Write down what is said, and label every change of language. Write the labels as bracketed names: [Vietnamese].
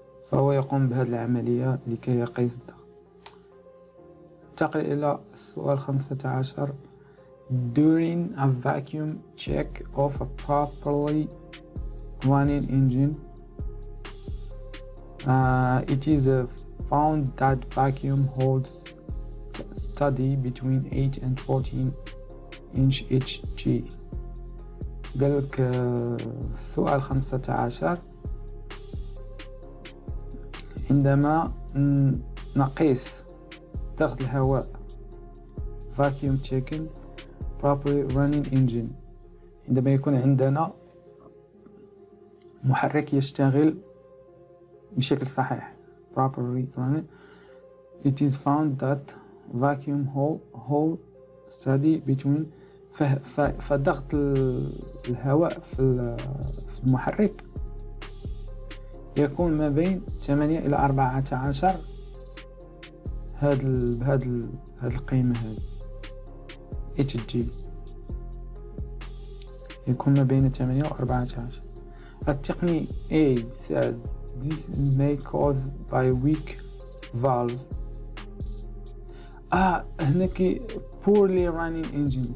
[Arabic] فهو يقوم بهذه العملية لكي يقيس الضغط. انتقل إلى السؤال 15. [English] During a vacuum check of a properly running engine, it is found that vacuum holds steady between 8 and 14 inch Hg. [Arabic] قالك السؤال 15 عندما نقيس ضغط الهواء [English] vacuum checking properly running engine، [Arabic] عندما يكون عندنا محرك يشتغل بشكل صحيح [English] properly running، it is found that vacuum hold steady between [Arabic] فضغط الهواء في المحرك يكون ما بين 8 إلى 14. هذه القيمة هذه Hg يكون ما بين 8 و 14. [English] التقني A says this may cause by weak valve. [Arabic] هناك [English] poorly running engine.